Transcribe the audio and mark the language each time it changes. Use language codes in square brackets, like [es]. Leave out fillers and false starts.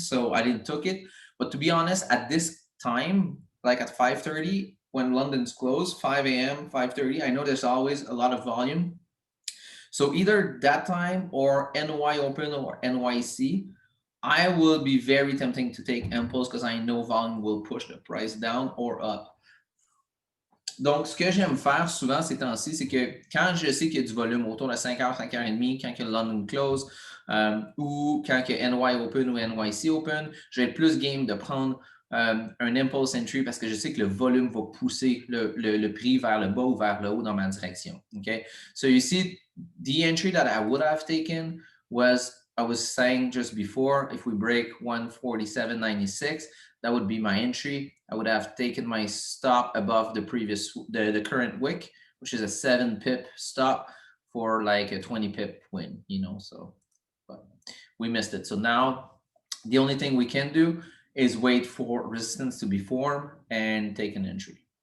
[en] So I didn't took it, but to be honest, at this time, like at 5:30, when London's closed, 5 a.m., 5:30, I know there's always a lot of volume. So either that time or NY open or NYC, I will be very tempting to take impulse because I know volume will push the price down or up. [fr] Donc, ce que j'aime faire souvent ces temps-ci, c'est que quand je sais qu'il y a du volume autour de 5h, 5h30, quand il y a London Close ou quand il y a NY Open ou NYC Open, je vais être plus game de prendre un impulse entry parce que je sais que le volume va pousser le prix vers le bas ou vers le haut dans ma direction. [en] Okay? So you see, the entry that I would have taken was, I was saying just before, if we break 147.96, that would be my entry. I would have taken my stop above the current wick, which is a 7 pip stop for like a 20 pip win, you know, so but we missed it. So now the only thing we can do is wait for resistance to be formed and take an entry.